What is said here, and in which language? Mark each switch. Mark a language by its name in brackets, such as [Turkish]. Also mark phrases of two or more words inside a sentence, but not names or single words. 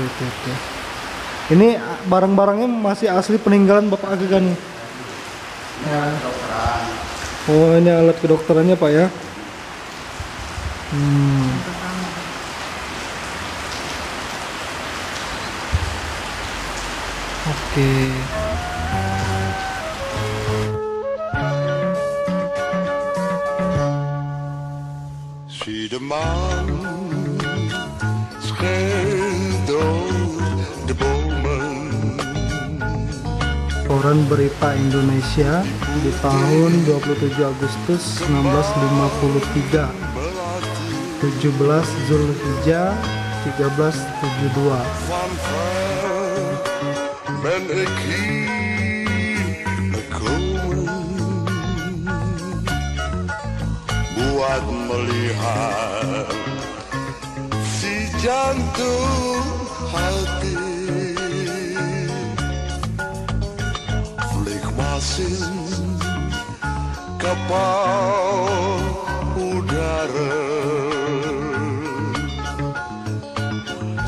[Indonesian] Ini barang-barangnya masih asli peninggalan Bapak Akagani. Oh, ini alat kedokterannya Pak ya. Oke. [Dutch] Zie de maan schijnt door de bomen. [Indonesian] Koran Berita Indonesia di tahun 27 Agustus 1953, 17 Zulhijjah 1372. [Dutch] Van ver ben ik hier gekomen, [Indonesian] buat melihat si jantung hati flikmasin kapal udara